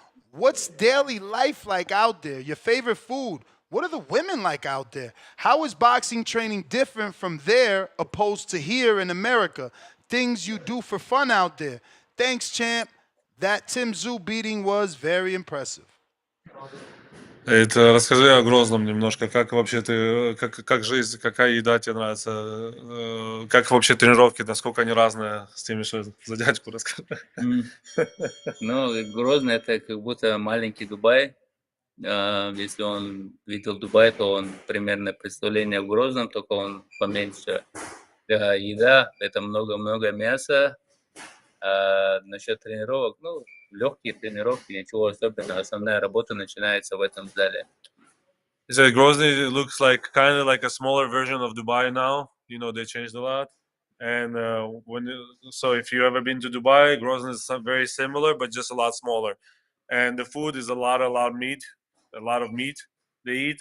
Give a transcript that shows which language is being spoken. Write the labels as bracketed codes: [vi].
[en] What's daily life like out there? Your favorite food? What are the women like out there? How is boxing training different from there opposed to here in America? Things you do for fun out there. Thanks, champ. That Tim Tszyu beating was very impressive." [ru] Это расскажи о Грозном немножко, как вообще ты, как жизнь, какая еда тебе нравится, как вообще тренировки, насколько они разные с теми, что за дядьку расскажи. Ну, Грозный это как будто маленький Дубай. Если он видел Дубай, то он примерно представление в Грозном, только он поменьше. Еда, это много-много мяса. Насчет тренировок, ну, легкие тренировки, ничего особенного. Основная работа начинается в этом зале. [en] He said Grozny looks like kind of like a smaller version of Dubai now. You know, they changed a lot. And so if you ever been to Dubai, Grozny is very similar, but just a lot smaller. And the food is a lot of meat they eat.